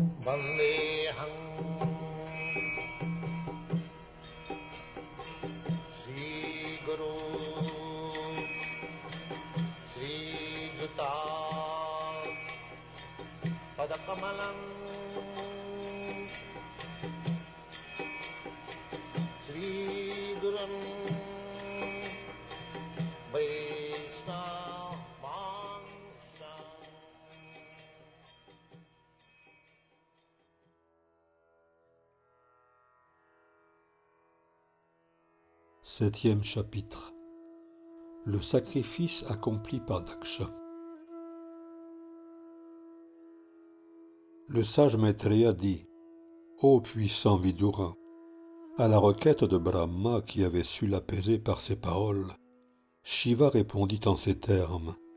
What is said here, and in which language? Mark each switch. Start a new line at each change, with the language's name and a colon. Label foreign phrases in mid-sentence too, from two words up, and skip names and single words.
Sanskrit: Vandeham Sri Guru Sri Juta Padakamalam Sri Gurum Vaishnavanscha.
French: Septième chapitre. Le sacrifice accompli par Daksha. Le sage Maitreya dit: Ô puissant Vidura, à la requête de Brahma qui avait su l'apaiser par ses paroles, Shiva répondit en ces termes.